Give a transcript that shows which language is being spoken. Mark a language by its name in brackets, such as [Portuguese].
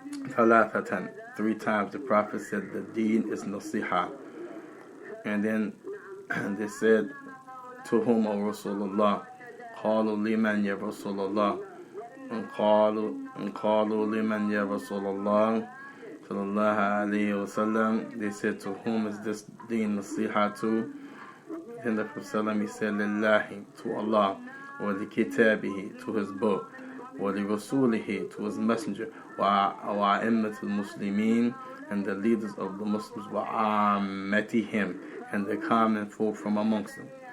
[English] Thalathatan, 3 times the Prophet said the deen is nasiha. And then they said, to whom, O Rasulullah? [Arabic] قالوا لمن يا رسول الله قالوا لمن يا رسول الله صلى الله عليه وسلم. [English] They said, to whom is this deen nasiha to? And the Prophet he said, lillahi, to Allah, [Arabic] wa li kitabihi, [English] to his book, [Arabic] wa li rasulihi, [English] to his messenger, [Arabic] wa a'immatul muslimin, [English] and the leaders of the Muslims, [Arabic] wa ammatihim, [English] and the common folk from amongst them.